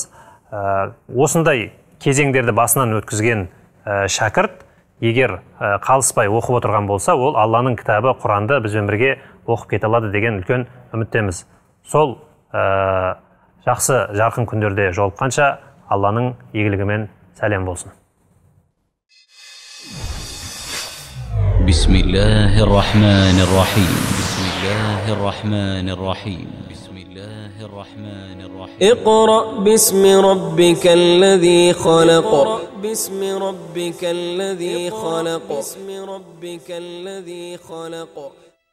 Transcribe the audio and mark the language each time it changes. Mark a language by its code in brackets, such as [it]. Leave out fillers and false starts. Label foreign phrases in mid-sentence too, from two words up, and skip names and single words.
[kk] Осындай кезеңдерді басынан өткізген шәкірт, егер қалыспай оқып отырған болса, ол Алланың кітабы Құранды бізбен бірге оқып кете алады деген үлкен үміттеміз. Сол жақсы жарқын күндерде жолыққанша, Алланың игілігімен сәлем болсын. [ar] بسم الله الرحمن الرحيم بسم الله الرحمن الرحيم بسم الله الرحمن الرحيم اقرأ باسم ربك الذي خلق باسم ربك الذي خلق باسم ربك الذي خلق